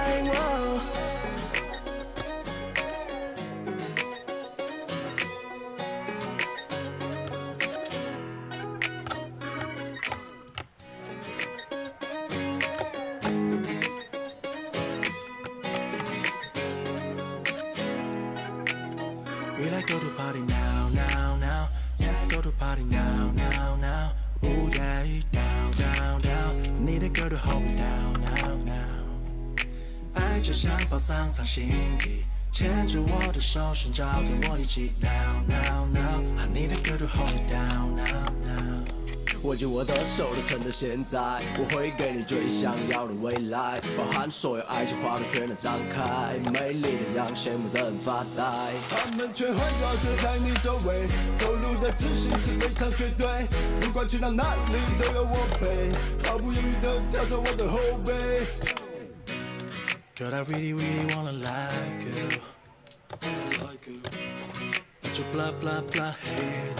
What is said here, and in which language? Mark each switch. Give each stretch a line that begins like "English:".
English: 哦 We like go to party now, now, now. Yeah, go to party now, now, now. Ooh, yeah, down, down, down. Need a girl to hold me down, now, now.
Chinese: 爱就像宝藏藏心底，牵着我的手，寻找跟我一起
English: now, now, now. I need a girl to hold me down, now, now.
Chinese: 握紧我的手，都趁着现在，我会给你最想要的未来，包含所有爱情花朵全都张开，美丽的让羡慕的人发呆。他们全环绕着在你周围，走路的秩序是非常绝对，不管去到哪里都有我陪，毫不犹豫地跳上我的后背。
English: Girl, I really, really wanna like you. But you blah, blah, blah, hate you.